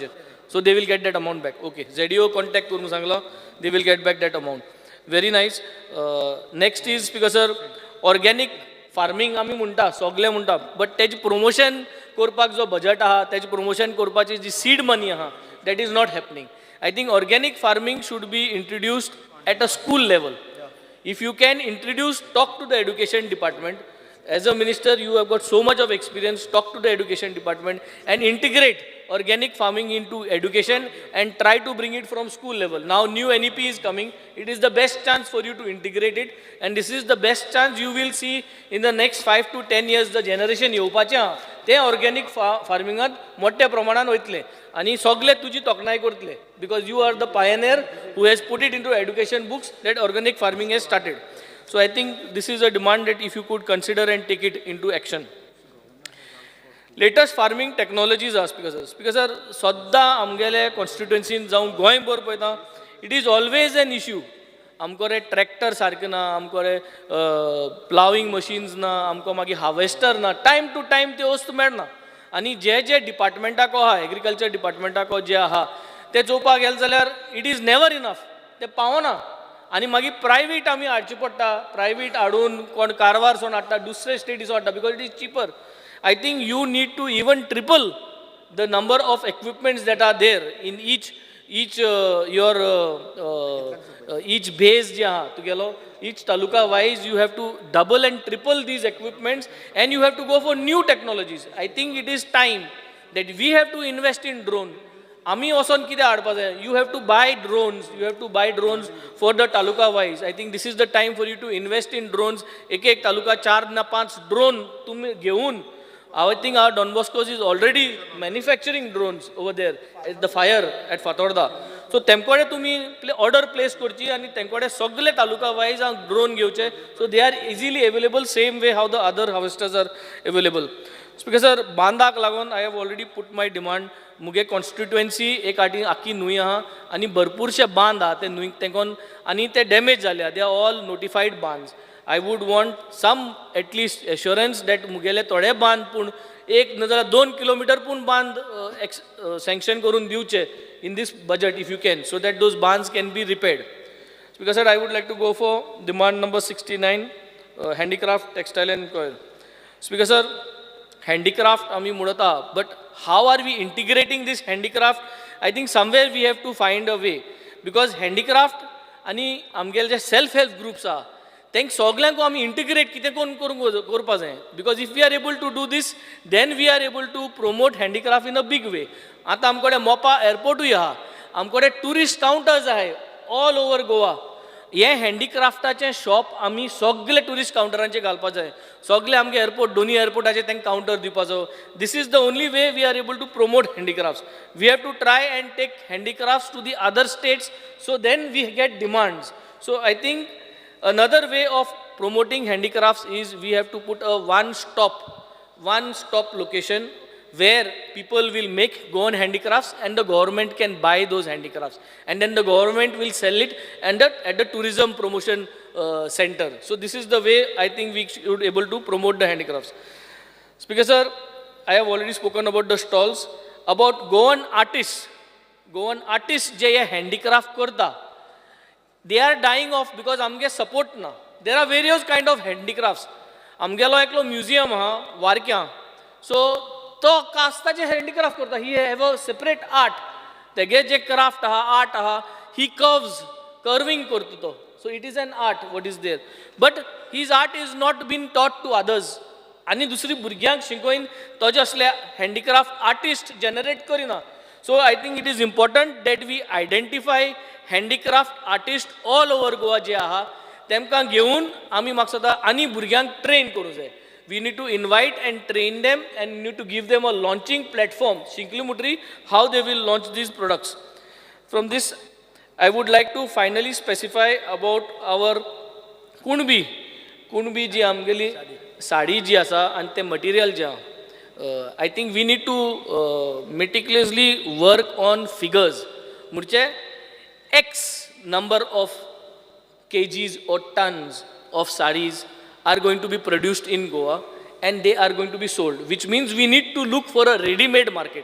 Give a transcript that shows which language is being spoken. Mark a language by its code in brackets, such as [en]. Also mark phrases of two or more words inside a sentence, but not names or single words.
[en] So they will get that amount back. OK, JDO contact [kok] करून सांगलो [en] they will get back that amount. Very nice. Next is Speaker sir organic farming [kok] आमी म्हणटा सगळे म्हणटा बट तेजे प्रमोशन करपाक जो बजेट आहा तेजे प्रमोशन करपाची जी [en] seed money [kok] आहा [en] that is not happening. I think organic farming should be introduced at a school level. If you can introduce talk to the education department. As a minister, you have got so much of experience. Talk to the education department and integrate organic farming into education and try to bring it from school level. Now new NEP is coming. It is the best chance for you to integrate it, and this is the best chance you will see in the next 5 to 10 years. The generation [kok] येवपाचे ते ऑर्गॅनिक फार्मिंगात मोठ्या प्रमाणात वयतले आणि सगळे तुजी तोखणाय करतले [en] because you are the pioneer who has put it in to education books that organic farming has started. So I think this is a demand that if you could consider and take it into action. Latest farming technologies are Speaker sir, [kok] सद्दां आमगेले कॉन्स्टिट्युएन्सीन जावं गोंयभर पळयता, [en] it is always an issue. [kok] आमको रे ट्रॅक्टर सारके ना, आमको रे [en] ploughing machines [kok] ना, आमको मागीर हार्वेस्टर ना, [en] time to time [kok] ते वस्तू मेळना. आनी जे डिपार्टमेंटाको आहा, एग्रीकल्चर डिपार्टमेंटाको जे आहा, ते चोवपाक गेले जाल्यार [en] it is never enough, [kok] ते पावना. आनी मागीर प्रायवेट आमी हाडची पडटा, प्रायवेट हाडून कोण कारवारसून हाडटा, दुसरे स्टेटीसून हाडटा, [en] because it is cheaper. I think you need to even triple the number of equipments that are there in each base [kok] je aha tugelo, [en] each taluka wise you have to double and triple these equipments, and you have to go for new technologies. I think it is time that we have to invest in drone. [kok] Ami oson kide haadpa jay, [en] you have to buy drones for the taluka wise. I think this is the time for you to invest in drones. [kok] Ek taluka 4 na 5 drone tum geun. [en] I think our Don Bosco's is already manufacturing drones over there at the fire at Fatorda. So [kok] temkode tumi order place korchi ani temkode sagle taluka wise drone घेवचे, [en] so they are easily available same way how the other harvesters are available. Speaker sir, [kok] bandak lagon [en] I have already put my demand. [kok] मुगे constituency एक आखी न्हूय आहा आनी भरपूरशे बांद आहा ते न्हूयक तेंकोन आनी ते डॅमेज जाल्या. [en] They are all notified bands. I would want some at least assurance that [kok] मुगेले थोडे बांद पूण एक नाजाल्यार 2 किलोमीटर पूण बांद sanction करून दिवचे [en] in this budget if you can, so that those bands can be repaired. Because sir, I would like to go for demand number 69, handicraft, textile and coil. Speaker sir, handicraft [kok] आमी म्हणटा, [en] but how are we integrating this handicraft? I think somewhere we have to find a way, because handicraft [kok] आनी आमगेले जे [en] self help groups [kok] आहा तेंक सगळ्यांक आमी इंटिग्रेट कितें करून करपा जाय. [en] because if we are able to do this, then we are able to promote handicraft in a big way. [kok] आतां आमचे कडेन मोपा एअरपोर्टूय आहा, आमचे कडेन टुरिस्ट कावंटर्स आहाय [en] all over Goa. [kok] हे हँडीक्राफ्टाचें शॉप आमी सगळे टुरिस्ट कावंटरांचेर घालपा जाय. सगळे आमगे एअरपोर्ट, दोनी एअरपोर्टाचेर तेंका कावंटर दिवपाचो. [en] This is the only way we are able to promote handicrafts. We have to try and take handicrafts to the other states, so then we get demands. So I think another way of promoting handicrafts is we have to put a one stop location where people will make Goan handicrafts and the government can buy those handicrafts, and then the government will sell it and at the tourism promotion center. So this is the way I think we should able to promote the handicrafts. Speaker sir, I have already spoken about the stalls. About Goan artists [kok] je ye handicraft karta, [en] they are dying off because [kok] आमगे support ना. [en] There are various kind of handicrafts. [kok] आमगेलो एकलो म्युझियम आहा वारक्यां, सो तो कास्ताचे हँडीक्राफ्ट करता. [en] He have a separate art. [kok] तेगे जे क्राफ्ट आहा, आर्ट आहा, [en] he carving [kok] करता तो. [en] So it is an art what is there, but his art is not been taught to others. [kok] आनी दुसरी भुरग्यांक शिकोवन तोजे असले [en] handicraft artist generate [kok] करिना. [en] So I think it is important that we identify handicraft artist all over Goa [kok] जे आहा, तेमकां घेवन आमी म्हाका सदां आनी भुरग्यांक ट्रेन करूं जाय. [en] We need to invite and train them, and we need to give them a launching platform, Shinklimutri, how they will launch these products. From this, I would like to finally specify about our Kunbi [kok] जी आमगेली साडी जी आसा आनी ते मटेरियल जे आहा. [en] I think we need to meticulously work on figures. म्हणजे X number of kgs or tons of sarees are going to be produced in Goa, and they are going to be sold, which means we need to look for a ready-made market.